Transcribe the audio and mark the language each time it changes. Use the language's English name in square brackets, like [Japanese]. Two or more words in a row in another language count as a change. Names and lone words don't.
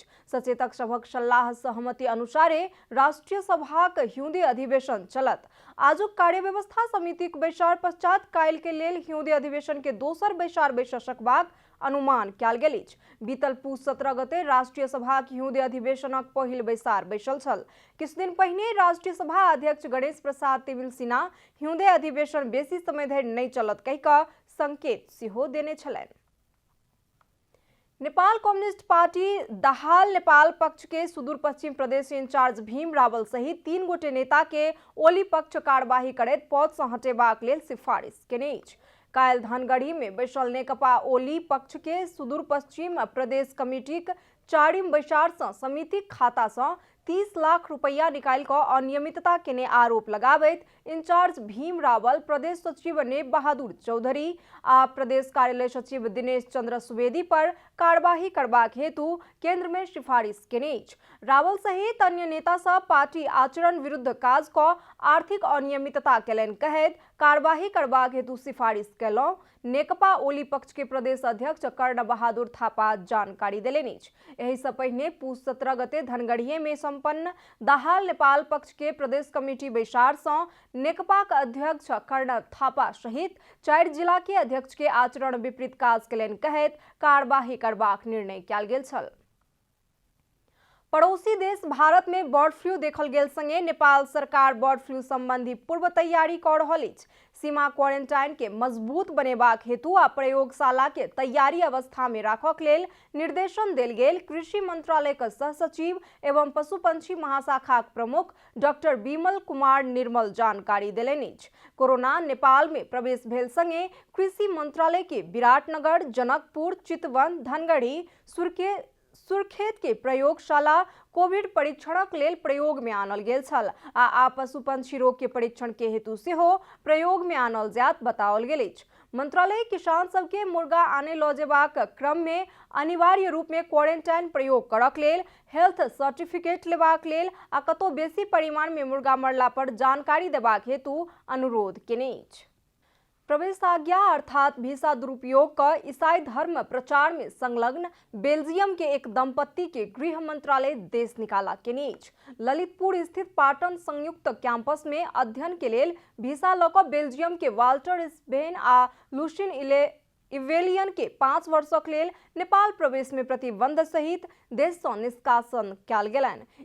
[Maithili] सचेतक सभक सलाह सहमति अनुसारे राष्ट्रीय सभाक हिउँदे अधिवेशन चलत। आजुक कार्य व्यवस्था समितिक बैसार पश्चात काल्हि के लेल हिउँदे अधिवेशन के दोसर बैसार बैस सकबाक अनुमान कयल गेल अछि। बीतल पूस 17 गते राष्ट्रीय सभाक हिउँदे अधिवेशनक पहिल बैसार बैसल छल। किछु दिन पहिने राष्ट्रीय सभा अध्यक्ष गणेश प्रसाद तिमिल सिन्हा हिउँदे अधिवेशन बेसी समय धरि नहि चलत कहि कऽ संकेत सेहो देने छलनि। नेपाल कम्युनिस्ट पार्टी दाहाल नेपाल पक्ष के सुदूर पश्चिम प्रदेश इंचार्ज भीम रावल सहित 3 गोटे नेता के ओली पक्ष कार्यवाही करैत पद सँ हटेबाक लेल सिफारिश केने अछि। काल्हि धनगढ़ी में बैसल नेकपा ओली पक्ष के सुदूर पश्चिम प्रदेश कमिटीक 4म बैसार सँ समितिक खाता सँ 30 लाख रुपया निकालि कऽ अनियमितता केने आरोप लगाबैत इंचार्ज भीम रावल, प्रदेश सचिव नेब बहादुर चौधरी आ प्रदेश कार्यालय सचिव दिनेश चंद्र सुवेदी पर कार्यवाही करबाक हेतु केंद्र में सिफारिश केने अछि। रावल सहित अन्य नेता सब पार्टी आचरण विरुद्ध काज कऽ आर्थिक अनियमितता केलनि कहैत कार्यवाही करबाक हेतु सिफारिश केलहुँ। नेकपा ओली पक्ष के प्रदेश अध्यक्ष कर्ण बहादुर थापा जानकारी देलनि अछि। एहि सँ पहिने पूस 17 गते धनगढ़िये में संपन्न दाहाल नेपाल पक्ष के प्रदेश कमिटी बैसार सँ नेकपाक अध्यक्ष कर्ण थापा सहित 4 जिला के अध्यक्ष के आचरण विपरीत काज केलनि कहैत कार्यवाही करबाक निर्णय कयल गेल छल। पड़ोसी देश भारत में [English] bird flu [Maithili] देखल गेल संगे नेपाल सरकार [English] bird flu [Maithili] संबंधी पूर्व तैयारी कऽ रहल अछि। सीमा क्वारेंटाइन के मजबूत बनेबाक हेतु आ प्रयोगशाला के तैयारी अवस्था में राखक लेल निर्देशन देल गेल कृषि मंत्रालय के सह सचिव एवं पशु पंछी महाशाखाक प्रमुख डॉक्टर बिमल कुमार निर्मल जानकारी देलनि अछि। कोरोना नेपाल में प्रवेश भेल संगे कृषि मंत्रालय के विराटनगर, जनकपुर, चितवन, धनगढ़ी, सुर्खेत के प्रयोगशाला कोविड परीक्षणक लेल प्रयोग में आनल गेल छल आ पशु पंछी रोग के परीक्षण के हेतु सेहो प्रयोग में आनल जायत बताओल गेल अछि। मंत्रालय किसान सबके मुर्गा आने लऽ जेबाक क्रम में अनिवार्य रूप में क्वारेंटाइन प्रयोग करक लेल [English] health certificate [Maithili] लेबाक लेल आ कतौ बेसी परिमाण में मुर्गा मरला पर जानकारी देबाक हेतु अनुरोध केने अछि। प्रवेश आज्ञा अर्थात वीसा दुरुपयोग का ईसाई धर्म प्रचार में संलग्न बेल्जियम के एक दंपत्ति के गृह मंत्रालय देश निकाला केने अछि। ललितपुर स्थित पाटन संयुक्त कैंपस में अध्ययन के लेल वीसा लऽ कऽ बेल्जियम के वाल्टर स्पेन आ लुसिन इवेलियन के 5 वर्षक लेल नेपाल प्रवेश में प्रतिबंध सहित देश सँ निष्कासन कयल गेलनि।